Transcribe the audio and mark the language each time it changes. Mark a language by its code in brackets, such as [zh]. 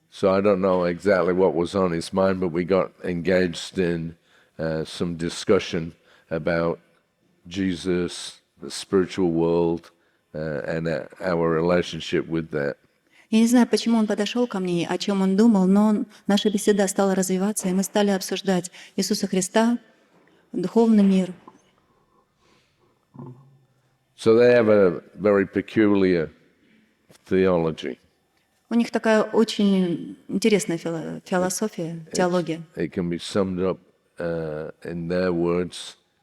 [en] So I don't know exactly what was on his mind, but we got engaged in some discussion about Jesus, the spiritual world, and our relationship with that. [ru] Я не знаю, почему он подошел ко мне, о чем он думал, но наша беседа стала развиваться, и мы стали обсуждать Иисуса Христа, духовный мир. [en] So they have a very peculiar theology. [ru] У них такая очень интересная философия, теология. [en] It can be summed up in their words.